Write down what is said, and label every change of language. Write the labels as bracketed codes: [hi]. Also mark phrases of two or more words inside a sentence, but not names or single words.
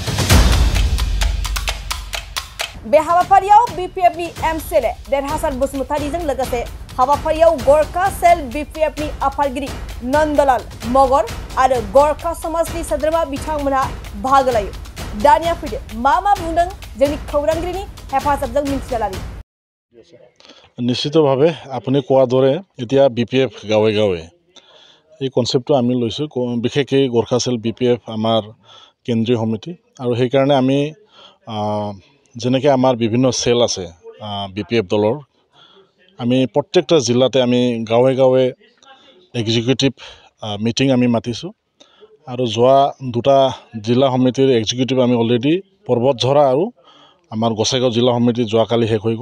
[brx] बे हाबाफारियाव BPFनि MCLA देरहासार बसुमतारीजों लोगोसे हाबाफारियाव गरखा सेल BPFनि आफादगिरि नन्दलाल मगर आरो गरखा समाजनि सोद्रोमा बिथांमोनहा बाहागो लायो। दानिया फैदो मा बुंदों जोंनि खौरांगिरिनि हेफाजाबजों मिन्थिना लानि। [as] निश्चितभाৱে আপুনি কোৱাৰ দৰে এতিয়া BPF গাঁৱে গাঁৱে এই কনসেপ্টটো আমি লৈছো বিশেষকৈ গৰখা সেল BPF আমাৰ কেন্দ্ৰীয় সমিতি আৰু সেই কাৰণে আমি যেনেকৈ আমাৰ বিভিন্ন সেল আছে BPF দলৰ আমি প্ৰত্যেকটা জিলাতে আমি গাঁৱে গাঁৱে [en] executive meeting [as] আমি মাতিছো আৰু যোৱা দুটা জিলা সমিতিৰ এক্সিকিউটিভ আমি অলৰেডি পৰ্বতঝৰা আৰু আমাৰ গোসাইগাঁও জিলা সমিতি যোৱাকালি শেষ হৈ গ'ল।